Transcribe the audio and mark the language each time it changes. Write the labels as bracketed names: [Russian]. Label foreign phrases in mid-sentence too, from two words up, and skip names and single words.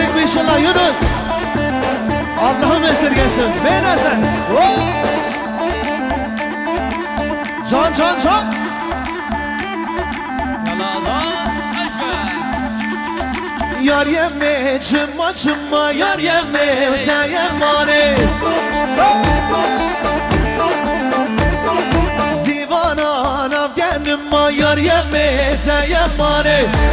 [Turkish] maşallah Yunus. Allah'ım esirgesin. Beyne sen. Can can can. [Zaza] Yar yeme çımma çımma yar yeme teyemmane Zivana navgenim ma yar yeme teyemmane